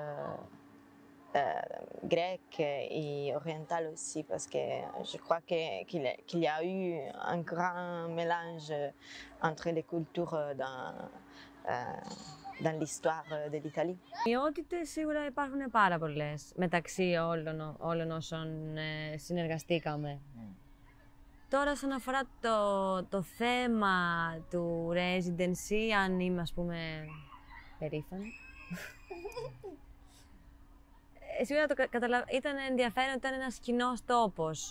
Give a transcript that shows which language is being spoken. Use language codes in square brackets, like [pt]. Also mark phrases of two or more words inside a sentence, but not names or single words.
[fr] grecque et orientale aussi, parce que je crois qu'il y a eu un grand mélange entre les cultures dans l'histoire de l'Italie. [el] Ιότητες σίγουρα υπάρχουν πάρα πολλές μεταξύ όλων όσων συνεργαστήκαμε. Τώρα, όσον αφορά το θέμα του residency, αν είμαι, ας πούμε, περήφανη, Σίγουρα ήταν ενδιαφέρον, ήταν ένας κοινός τόπος.